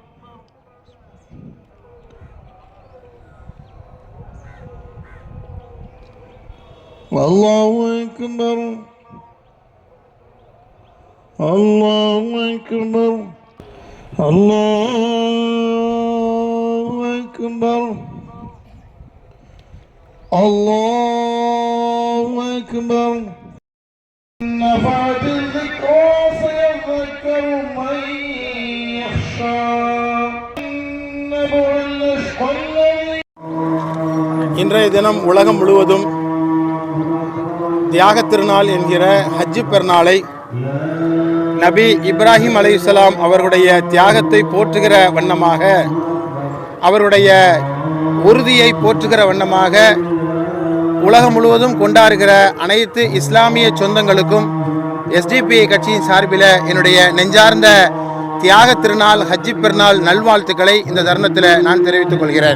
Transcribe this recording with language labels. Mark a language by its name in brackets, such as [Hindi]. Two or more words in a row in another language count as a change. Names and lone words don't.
[Arabic] الله أكبر الله أكبر الله أكبر الله أكبر نفعت الذكرى سيذكر من يخشى [Tamil] இன்றைய தினம் உலகம் முழுவதும் தியாகத் திருநாள் என்கிற ஹஜ்ஜு பெருநாளை நபி இப்ராஹிம் அலைஹிஸ்ஸலாம் அவர்களுடைய தியாகத்தை போற்றுகிற வண்ணமாக, அவருடைய உறுதியை போற்றுகிற வண்ணமாக உலகம் முழுவதும் கொண்டாடுகிற அனைத்து இஸ்லாமிய சொந்தங்களுக்கும் எஸ்டிபி கட்சியின் சார்பில் என்னுடைய நெஞ்சார்ந்த தியாக திருநாள் ஹஜ்ஜி பெருநாள் நல்வாழ்த்துக்களை இந்த தருணத்தில் நான் தெரிவித்துக் கொள்கிறேன்.